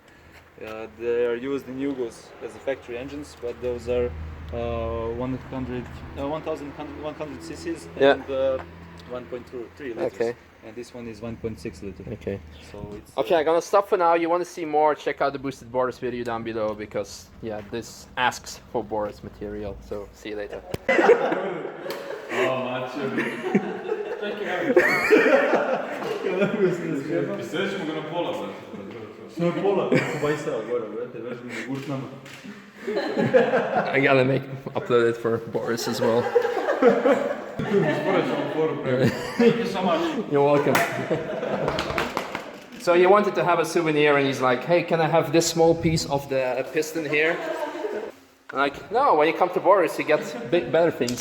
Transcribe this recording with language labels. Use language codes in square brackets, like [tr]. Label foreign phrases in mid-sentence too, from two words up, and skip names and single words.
[en] They are used in Yugos as the factory engines, but those are 1100 cc's and 1.3 liters. Okay. And this one is 1.6 liter. Okay. So it's Okay, I'm gonna stop for now. You want to see more? Check out the Boosted Boris video down below, because yeah, this asks for Boris material. So see you later. [hr] Pisat ćemo ga na pola, brate. no pola, bajsao gore, brate, vežemo gurtnama. [en] I gotta upload it for Boris as well. Thank you so much. You're welcome. So he wanted to have a souvenir, and he's like, "Hey, can I have this small piece of the piston here?" I'm like, "No, when you come to Boris, you get better things.